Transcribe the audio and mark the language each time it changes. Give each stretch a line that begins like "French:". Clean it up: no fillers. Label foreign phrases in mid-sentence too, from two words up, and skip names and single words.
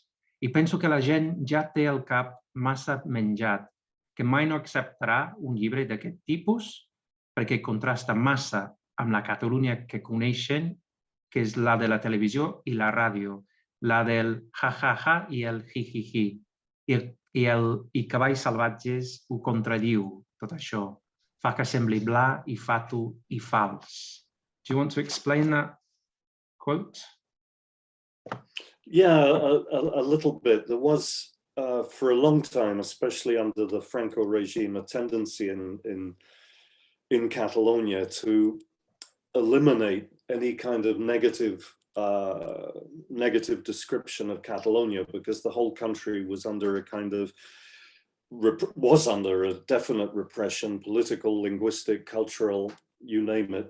Catalan: I penso que la gent ja té el cap massa menjat, que mai no acceptarà un llibre d'aquest tipus perquè contrasta massa amb la Catalunya que coneixen, que és la de la televisió i la ràdio, la del ha-ha-ha i el hi-hi-hi. I Cavalls Salvatges ho contradiu, tot això. Fa que sembli bla i fatu i fals.
English: Do you want to explain that quote? Yeah, a little bit. There was, for a long time, especially under the Franco regime, a tendency in Catalonia to eliminate any kind of negative description of Catalonia, because the whole country was under a kind of definite repression, political, linguistic, cultural, you name it.